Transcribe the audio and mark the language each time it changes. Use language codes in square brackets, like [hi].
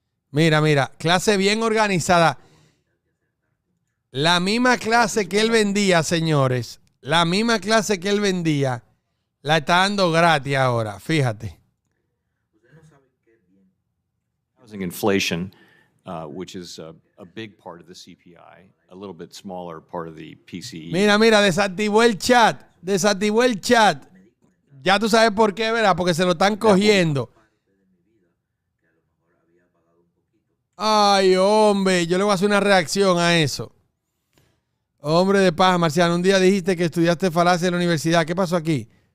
[es] Mira, mira, clase bien organizada. La misma clase que él vendía, señores, la misma clase que él vendía, la está dando gratis ahora, fíjate. [en] Housing inflation, which is a big part of the CPI, a little bit smaller part of the PCE. [es] Mira, mira, desactivó el chat. Ya tú sabes por qué, ¿verdad? Porque se lo están cogiendo. Ay, hombre, yo le voy a hacer una reacción a eso. Hombre de paja, Marciano, un día dijiste que estudiaste falacia en la universidad. ¿Qué pasó aquí?